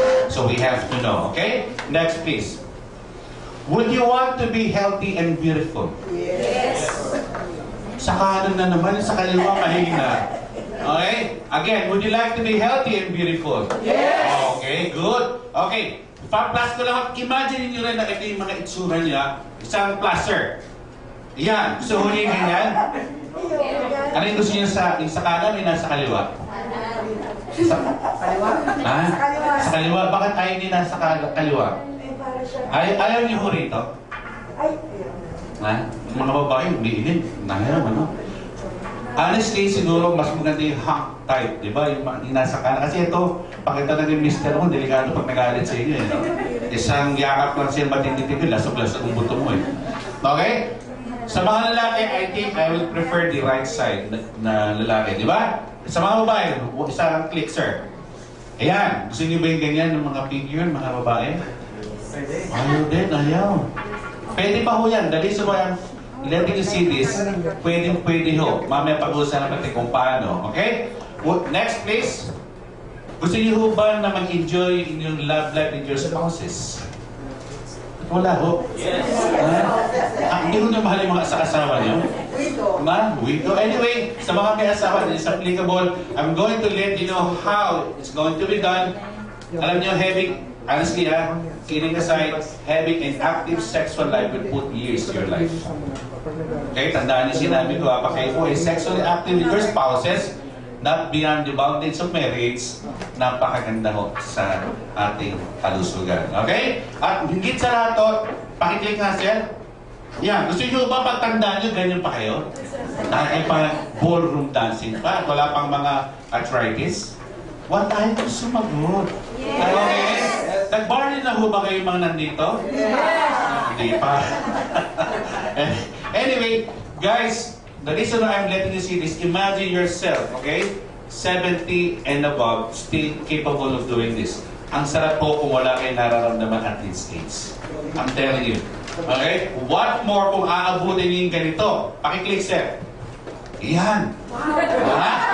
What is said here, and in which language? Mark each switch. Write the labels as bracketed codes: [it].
[en] So we have to know. Okay? Next please. Would you want to be healthy and beautiful? Yes. [tl] Sa kanan na naman, sa kaliwa mahina. Okay? [en] Again, would you like to be healthy and beautiful? Yes! [tl] Okay, good. Okay, pa-plus ko lang. Imagine niyo rin na ito yung mga itsura niya. Isang plaster. Yan. Gusto mo niya ganyan? Ano yung gusto niya sa kanan o nasa kaliwa? Sa Kaliwa? Ha? Sa kaliwa. Sa kaliwa. Bakit ayaw niya nasa kaliwa? Ayaw niyo ho rito? Ay, Ha? Mga babae, umiilim. Nahiram, ano? Honestly, siguro mas maganda yung hunk type, di ba? Yung nasa kanan. Kasi ito, pakita na ni Mr. mo, delikado pag nagalit sa inyo, eh, no? Isang yakap lang siya matindi-tindi, lasog-lasog ang buto mo, eh. Okay? Sa mga lalaki, [en] I think I will prefer the right side na lalaki, di ba? [tl] Sa mga babae, isang click, sir. Ayan, gusto niyo ba yung ganyan ng mga figure, mga babae? Ayaw din, ayaw. Pwede pa ho yan. [en] The reason why I'm letting you see this, [tl] pwede ho. Mamaya pag-usapan natin kung paano. Okay? Next please. Gusto niyo ho ba na mag-enjoy [en] in your love life with your spouses? [tl] Wala ho. Yes. Hindi ho na mahal yung mga asawa niyo? [en] Widow. Anyway, [tl] sa mga may asawa, [en] it's applicable. I'm going to let you know how it's going to be done. [tl] Alam niyo, [en] honestly, kidding aside, having an active sexual life will put years to your life. [tl] Okay, tandaan niyo sinabi ko, kapag kayo po ay [en] sexually active with your spouses, not beyond the boundaries of marriage, [tl] napakaganda ho sa ating kalusugan. Okay? At higit sa lahat, pakiclick nga sir. Yan, gusto niyo ba pagtandaan niyo, ganyan pa kayo? Dahil pa ballroom dancing pa, wala pang mga arthritis. What tayo kung sumagot? Yes! Okay? Nag-barley na ho ba kayo mga nandito? Yes! Hindi pa. [en] Anyway, guys, the reason why I'm letting you see this, imagine yourself, okay? 70 and above, still capable of doing this. [tl] Ang sarap po kung wala kayo nararamdaman [en] at this stage. I'm telling you. [tl] Okay? What more kung aabutin niyo yung ganito? Pakiclick, sir. Yan. Ha?